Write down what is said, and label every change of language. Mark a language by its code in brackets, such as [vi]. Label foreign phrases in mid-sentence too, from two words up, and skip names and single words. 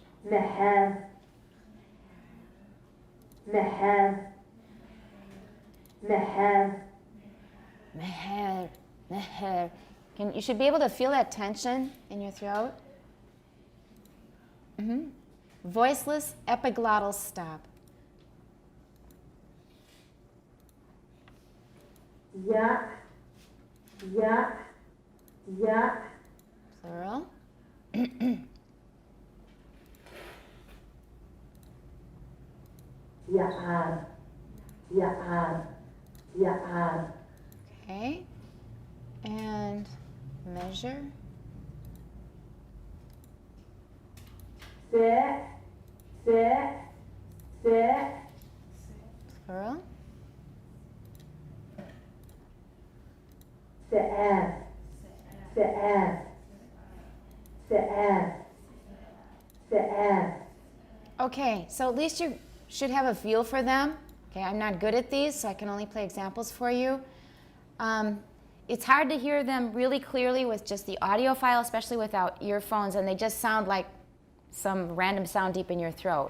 [he] meher, meher, meher, Meher, meher. [en] You should be able to feel that tension in your throat. Voiceless epiglottal stop. [he] yak, yak, yak, [en] Plural. [he] ya'ar, ya'ar, ya'ar, [en] Okay. And measure. [he] se, se, se, [en] Plural. [he] se'er, se'er, se'er, se'er. [en] Okay, so at least you should have a feel for them. Okay, I'm not good at these, so I can only play examples for you. It's hard to hear them really clearly with just the audio file, especially without earphones, and they just sound like some random sound deep in your throat.